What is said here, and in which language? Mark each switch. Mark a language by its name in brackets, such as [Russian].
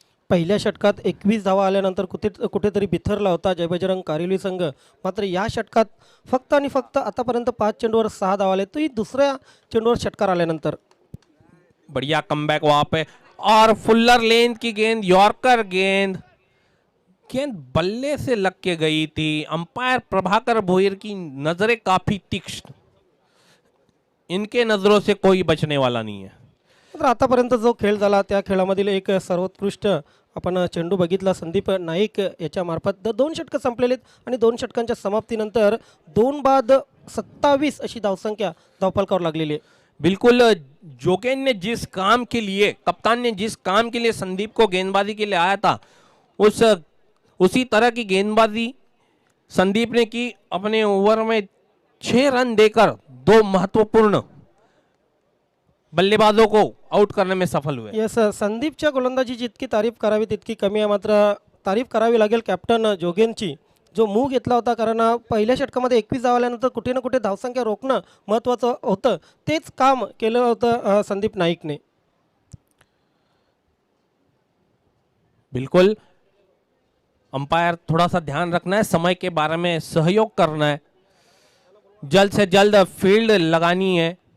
[Marathi] पहिल्या षटकात 21 धावा आल्यानंतर कुठेतरी बिथरला होता जय बजरंग कारिवली संघ। मात्र या षटकात फक्त आणि फक्त आतापर्यंत 5 चेंडूवर 6 धावा आले, तोही दुसऱ्या चेंडूवर षटकार आल्यानंतर। [Hindi] बढ़िया कमबैक वहां पे और फुल्लर लेंथ की गेंद, यॉर्कर गेंद, गेंद बल्ले से लग के गई थी। अंपायर प्रभाकर भोईर की नजरें काफी तीक्ष्ण, इनके नजरों से कोई बचने वाला नहीं है। [Marathi] तर आतापर्यंत जो खेळ झाला त्या खेळामधील एक सर्वोत्कृष्ट आपण चेंडू बघितला संदीप नाईक याच्या मार्फत। 2 षटकं संपलेलीत आणि 2 षटकांच्या समाप्तीनंतर 2 बाद 27 अशी धावसंख्या धावफलकावर लागलेली आहे। [Hindi] बिल्कुल, जोगेन ने जिस काम के लिए, कप्तान ने जिस काम के लिए संदीप को गेंदबाजी के लिए आया था, उसी तरह की गेंदबाजी संदीप ने की। अपने ओवर में 6 रन देकर 2 महत्वपूर्ण बल्लेबाजों को आउट करने में सफल हुए। [Marathi] यस, संदीपच्या गोलंदाजी जितकी तारीफ करावी तितकी कमी आहे। मात्र तारीफ करावी लागेल कॅप्टन जोगेनची, जो मूव घेतला होता। कारण पहिल्या षटकामध्ये 21 धावा आल्यानंतर कुठे ना कुठे धावसंख्या रोखणं महत्त्वाचं होतं, तेच काम केलं होतं संदीप नाईकने। [Hindi] बिल्कुल, अंपायर थोड़ा सा ध्यान रखना है, समय के बारे में सहयोग करना है, जल्द से जल्द फील्ड लगानी है।